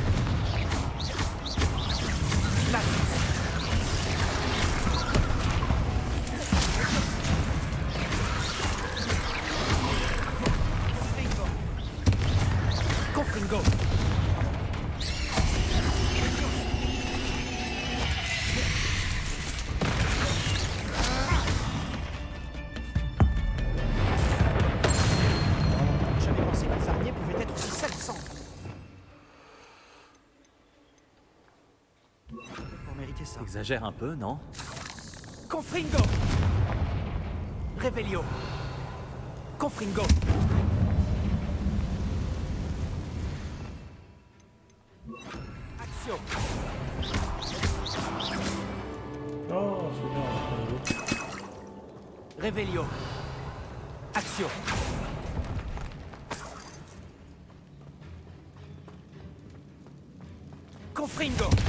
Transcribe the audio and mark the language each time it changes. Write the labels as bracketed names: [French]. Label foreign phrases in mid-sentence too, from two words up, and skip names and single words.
[French] Glacius. Confringo. Confringo. J'avais pensé que les araignées pouvaient être aussi salissants. Pour mériter ça. Exagère un peu, non? Confringo. Revelio. Confringo. Action. Oh, c'est bien. Revelio. Action. Confringo.